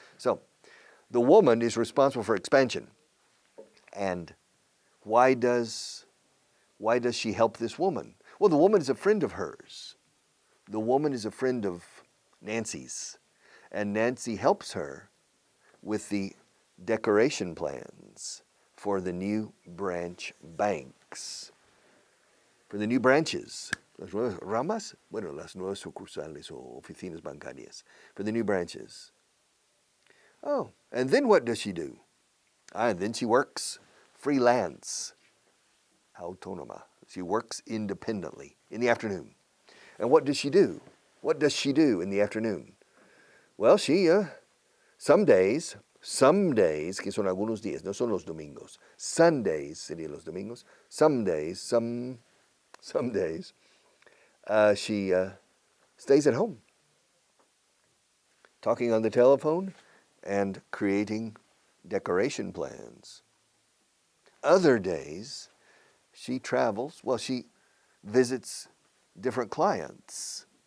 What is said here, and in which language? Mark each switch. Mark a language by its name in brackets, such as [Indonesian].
[English] So, the woman is responsible for expansion. And why does she help this woman? Well, the woman is a friend of hers. The woman is a friend of Nancy's. And Nancy helps her with the decoration plans for the new branch banks. For the new branches. [Spanish] Las nuevas ramas, bueno, las nuevas sucursales o oficinas bancarias. [English] For the new branches. Oh, and then what does she do? Then she works freelance. Autónoma. She works independently in the afternoon. And what does she do? What does she do in the afternoon? Well, she, some days, [Spanish] que son algunos días, no son los domingos. Sundays serían los domingos. [English] Some days, she stays at home, talking on the telephone and creating decoration plans. Other days, she travels, well, she visits different clients.